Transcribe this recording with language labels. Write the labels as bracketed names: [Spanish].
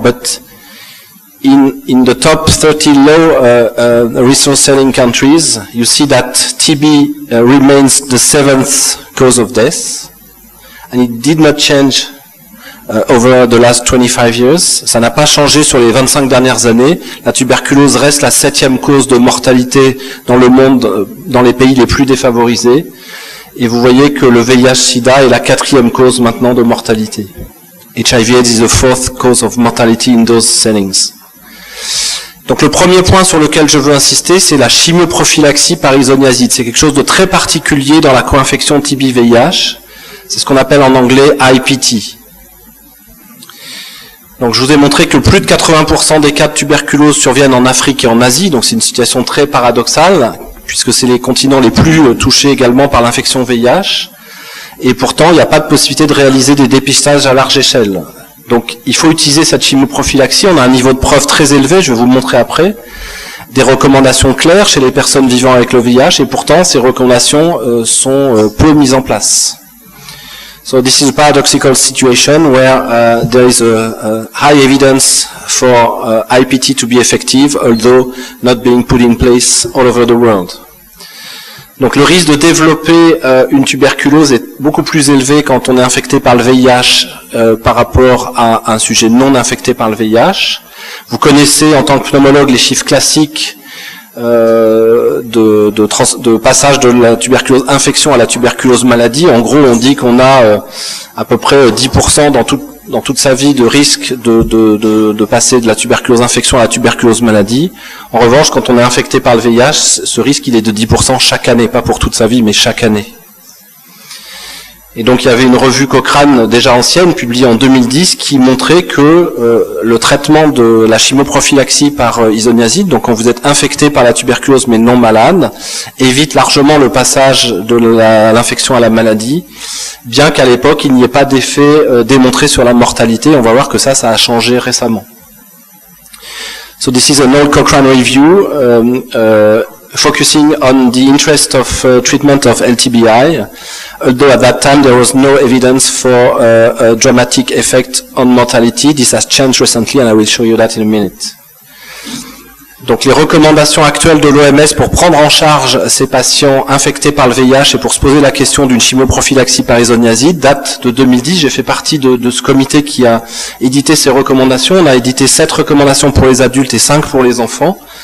[English] But in the top 30 low resource selling countries, you see that TB remains the 7th cause of death, and it did not change over the last 25 years. [French] Ça n'a pas changé sur les 25 dernières années. La tuberculose reste la 7e cause de mortalité dans le monde, dans les pays les plus défavorisés. Et vous voyez que le VIH/SIDA est la 4e cause maintenant de mortalité. [English] HIV/AIDS is the 4th cause of mortality in those settings. [French] Donc le premier point sur lequel je veux insister, c'est la chimioprophylaxie par isoniazide. C'est quelque chose de très particulier dans la co-infection TB/VIH. C'est ce qu'on appelle en anglais IPT. Donc je vous ai montré que plus de 80% des cas de tuberculose surviennent en Afrique et en Asie, donc c'est une situation très paradoxale, puisque c'est les continents les plus touchés également par l'infection VIH, et pourtant il n'y a pas de possibilité de réaliser des dépistages à large échelle. Donc il faut utiliser cette chimioprophylaxie, on a un niveau de preuve très élevé, je vais vous le montrer après, des recommandations claires chez les personnes vivant avec le VIH, et pourtant ces recommandations sont peu mises en place. [English] So this is a paradoxical situation where there is a high evidence for IPT to be effective, although not being put in place all over the world. [French] Donc le risque de développer une tuberculose est beaucoup plus élevé quand on est infecté par le VIH par rapport à un sujet non infecté par le VIH. Vous connaissez en tant que pneumologue les chiffres classiques de passage de la tuberculose infection à la tuberculose maladie. En gros, on dit qu'on a à peu près 10% dans toute sa vie de risque de passer de la tuberculose infection à la tuberculose maladie. En revanche, quand on est infecté par le VIH, ce risque il est de 10% chaque année, pas pour toute sa vie, mais chaque année. Et donc il y avait une revue Cochrane déjà ancienne, publiée en 2010, qui montrait que le traitement de la chimoprophylaxie par isoniazide, donc quand vous êtes infecté par la tuberculose mais non malade, évite largement le passage de l'infection à la maladie, bien qu'à l'époque il n'y ait pas d'effet démontré sur la mortalité. On va voir que ça a changé récemment. [English] So this is an old Cochrane review focusing on the interest of treatment of LTBI, although at that time there was no evidence for a dramatic effect on mortality. This has changed recently and I will show you that in a minute. [French] Donc les recommandations actuelles de l'OMS pour prendre en charge ces patients infectés par le VIH et pour se poser la question d'une chimoprophylaxie par isoniazide datent de 2010. J'ai fait partie de ce comité qui a édité ces recommandations. On a édité 7 recommandations pour les adultes et 5 pour les enfants.